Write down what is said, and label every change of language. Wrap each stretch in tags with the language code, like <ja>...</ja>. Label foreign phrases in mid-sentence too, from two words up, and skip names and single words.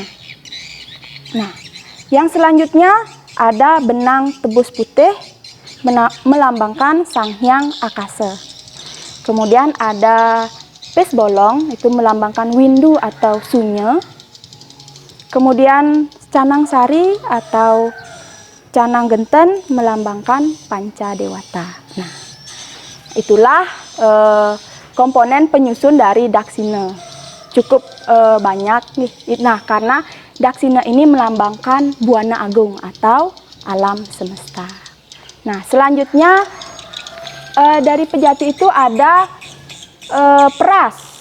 <id>Nah, yang selanjutnya ada benang tebus putih melambangkan Sang Hyang Akasa. Kemudian ada pes bolong, itu melambangkan windu atau sunye. Kemudian canang sari atau canang genten melambangkan panca dewata. Nah, itulah komponen penyusun dari daksina. Cukup banyak nih. Nah, karena daksina ini melambangkan buana agung atau alam semesta. Nah, selanjutnya dari pejati itu ada peras.</id>